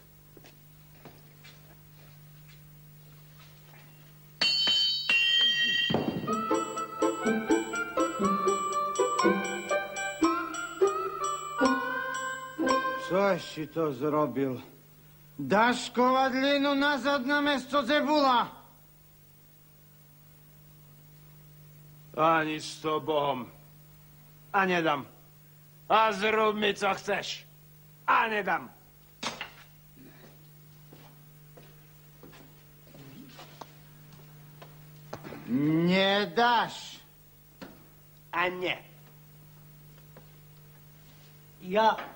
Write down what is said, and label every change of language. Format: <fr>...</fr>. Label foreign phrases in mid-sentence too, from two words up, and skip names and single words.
<sk>Čo si to zrobil? Dáš kovadlinu nazad na mesto Zebula? Ani s Bohom. A nedám. A zrób mi, co chceš. A nedám. Nedáš. A nie. Ja.</sk>